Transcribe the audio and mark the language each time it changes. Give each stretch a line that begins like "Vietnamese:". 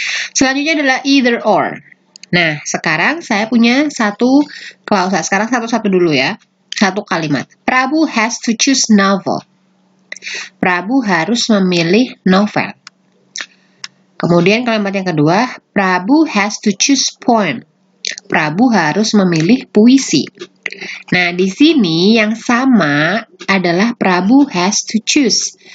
Indonesian: Selanjutnya adalah either or. Nah, sekarang saya punya satu klausa. Sekarang satu-satu dulu ya. Satu kalimat.
English: Prabu has to choose novel.
Indonesian: Prabu harus memilih novel. Kemudian kalimat yang kedua,
English: Prabu has to choose poem.
Indonesian: Prabu harus memilih puisi. Nah, di sini yang sama adalah
English: Prabu has to choose.